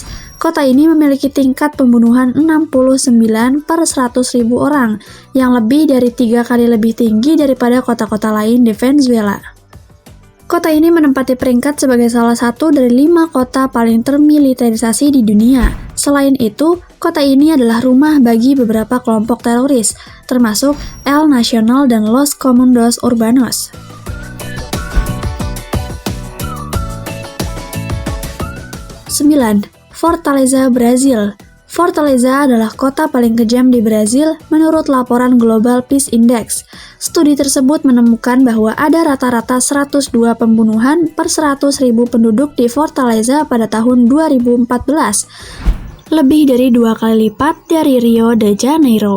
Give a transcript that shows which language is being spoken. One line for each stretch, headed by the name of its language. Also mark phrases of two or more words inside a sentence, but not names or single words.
Indonesian: Kota ini memiliki tingkat pembunuhan 69 per 100.000 orang, yang lebih dari 3 kali lebih tinggi daripada kota-kota lain di Venezuela. Kota ini menempati peringkat sebagai salah satu dari 5 kota paling termilitarisasi di dunia. Selain itu, kota ini adalah rumah bagi beberapa kelompok teroris, termasuk El Nacional dan Los Comandos Urbanos. 9. Fortaleza, Brazil. Fortaleza adalah kota paling kejam di Brazil menurut laporan Global Peace Index. Studi tersebut menemukan bahwa ada rata-rata 102 pembunuhan per 100.000 penduduk di Fortaleza pada tahun 2014, lebih dari 2 kali lipat dari Rio de Janeiro.